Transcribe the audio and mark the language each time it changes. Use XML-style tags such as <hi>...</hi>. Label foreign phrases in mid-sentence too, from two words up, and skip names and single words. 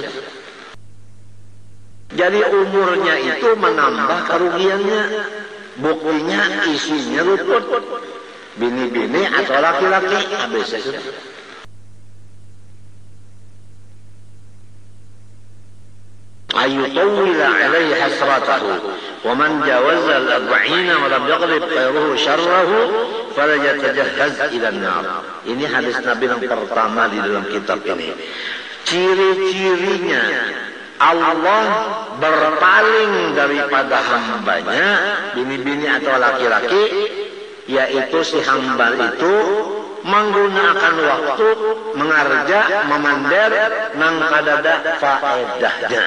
<bjn>Jadi umurnya itu menambah kerugiannya. Buktinya isinya luput, bini-bini atau laki-laki habis.</bjn> <ar>أيطاول عليه حسرته ومن جاوز الأربعين ولم يغلب خيره شره فليتجهز إلى النار.</ar> <bjn>Ini hadis Nabi yang pertama di dalam kitab ini. Ciri-cirinya Allah berpaling daripada hambanya, bini-bini atau laki-laki, yaitu si hamba itu menggunakan waktu mengarja, memandar, nang kadada faedahnya.</bjn>